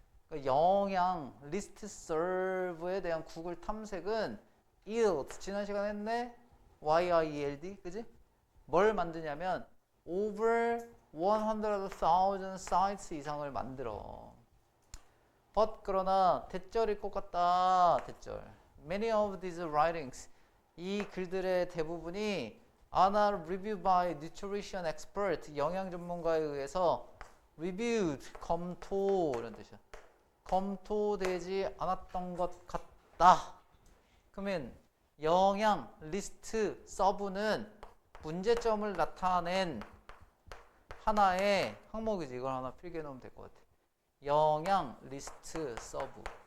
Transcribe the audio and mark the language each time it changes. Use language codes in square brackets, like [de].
[ko] 그러니까 영양 리스트 serve에 대한 구글 탐색은 yield, 지난 시간에 했네. YIELD, 그지? 뭘 만드냐면 [en] over 100,000 sites [ko] 이상을 만들어. But 그러나 대절일 것 같다. 대절. [en] Many of these writings, [ko] 이 글들의 대부분이 [en] are not reviewed by nutrition expert, [ko] 영양 전문가에 의해서 [en] reviewed, [ko] 검토, 이런 뜻이야. 검토되지 않았던 것 같다. 그러면 영양 리스트 서브는 문제점을 나타낸 하나의 항목이지. 이걸 하나 필기해 놓으면 될 것 같아. 영양 리스트 서브.